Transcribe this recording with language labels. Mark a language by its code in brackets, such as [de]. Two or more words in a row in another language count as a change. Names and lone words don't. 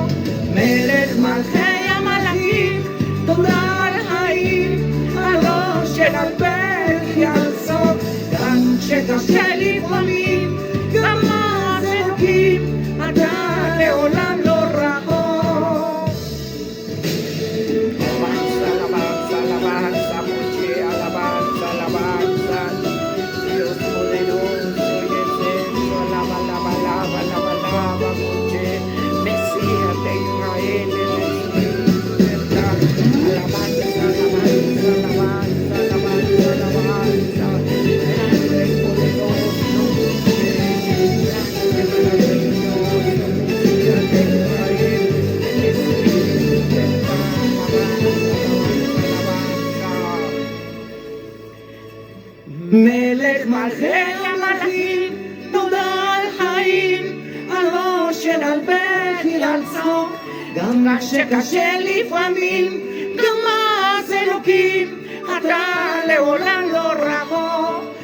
[he] מלך מלכי המלאכים, תודה על חיים, על אושר, על בכי, על סוף. גם כשקשה לפעמים, גם אז אלוקים, אתה לעולם לא רחוק. [es] Alabanza, alabanza, mucha alabanza, alabanza. Dios poderoso y excelso, alaba, alaba, alaba, alaba, alaba, mucha. Mesías de Israel, el Espíritu de verdad. Alabanza, alabanza, alabanza, alabanza, alabanza. Grande y poderoso, mucha. Grande y maravilloso, Mesías de Israel, el Espíritu de verdad. [he] מלך מלכי המלאכים, תודה על חיים, על אושר, על בכי, על צחוק. גם כשקשה לפעמים, גם אז אלוקים, אתה לעולם לא רחוק.